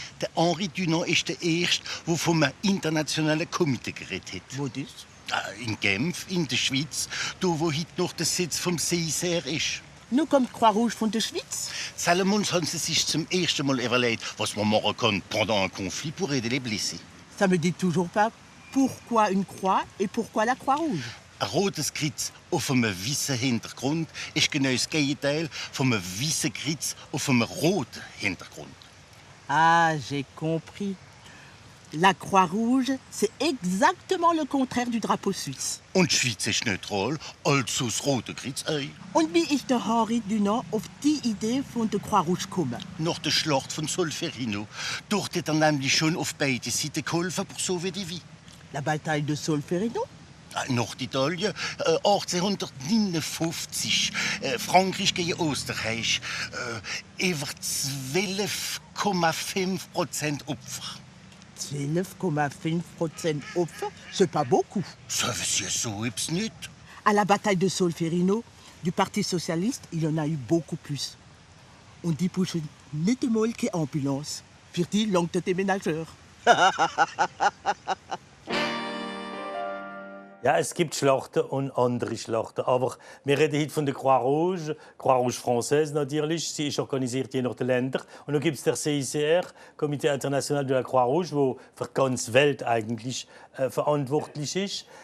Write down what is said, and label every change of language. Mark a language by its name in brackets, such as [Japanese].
[German] Der Henri Dunant ist der Erste, der vom internationalen Komitee geredet hat. Wo das? In Genf, in der Schweiz, da wo heute noch der Sitz vom CICR ist. Nun kommt Croix-Rouge von der Schweiz. Salomons haben sie sich zum ersten Mal überlegt, was man machen kann [French] pendant un conflit pour aider les blessés. Ça me dit toujours pas pourquoi une croix et pourquoi la Croix-Rouge. [German] Ein rotes Kreuz auf einem weißen Hintergrund ist genau das Gegenteil von einem weißen Kreuz auf einem roten Hintergrund. [French] Ah, j'ai compris. La Croix-Rouge, c'est exactement le contraire du drapeau suisse. [German] Und die Schweiz ist neutral, also das rote Kreuz auch. Und wie ist der Henri Dunant auf die Idee von der Croix-Rouge gekommen? Nach der Schlacht von Solferino. Dort hat er nämlich schon auf beide Seiten geholfen, [French] pour sauver [German] die Vie. [French] La bataille de Solferino? [German] Norditalien, 1859. Frankreich gegen Österreich. Über 12,5% Opfer. [French] 12,5% Opfer, c'est pas beaucoup. Ça veut dire [German] so etwas nicht. [French] À la bataille de Solferino, du Parti socialiste, il y en a eu beaucoup plus. [German] Und die pushen nicht einmal keine Ambulance. Für die langt der Déménageur. Ja, es gibt Schlachten und andere Schlachten. Aber wir reden heute von der Croix-Rouge, Croix-Rouge Française natürlich. Sie ist organisiert je nach den Ländern. Und dann gibt es der CICR, Comité International de la Croix-Rouge, wo für die ganze Welt eigentlich verantwortlich ist.